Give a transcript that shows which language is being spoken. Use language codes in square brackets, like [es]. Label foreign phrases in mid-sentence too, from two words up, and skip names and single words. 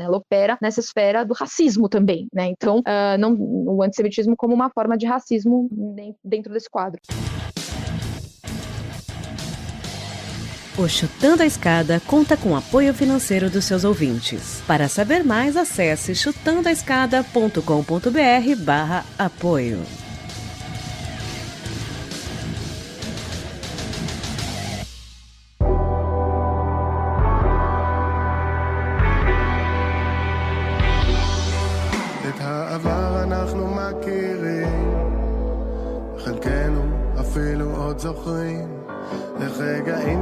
[pt] Ela opera nessa esfera do racismo também, né? Então, o antissemitismo como uma forma de racismo dentro desse quadro. O Chutando a Escada conta com apoio financeiro dos seus ouvintes. Para saber mais, acesse chutandoaescada.com.br/apoio. [he] את העבר אנחנו מכירים, חלקנו אפילו עוד זוכרים, איך רגעים